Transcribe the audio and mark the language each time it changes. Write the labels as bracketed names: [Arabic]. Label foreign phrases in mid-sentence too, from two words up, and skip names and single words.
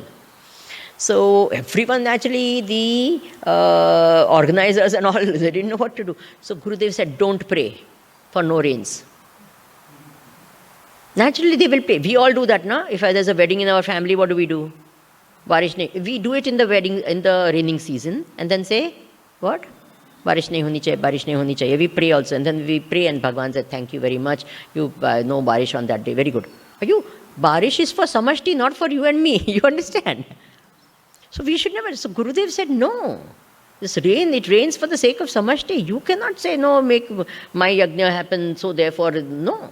[English] So everyone, naturally, the organizers and all, they didn't know what to do. So Gurudev said, don't pray for no rains. Naturally, they will pray. We all do that, no? If there's a wedding in our family, what do? We do it in the wedding, in the raining season, and then say, what? [Hindi] बारिश नहीं होनी चाहिए, बारिश नहीं होनी चाहिए. [English] We pray also, and then we pray, and Bhagavan said, thank you very much. You no barish on that day. Very good. Barish is for samashti, not for you and me. You understand? So we should never. So Gurudev said, no. This rain, it rains for the sake of samashti. You cannot say, no, make my yajna happen, so therefore, no.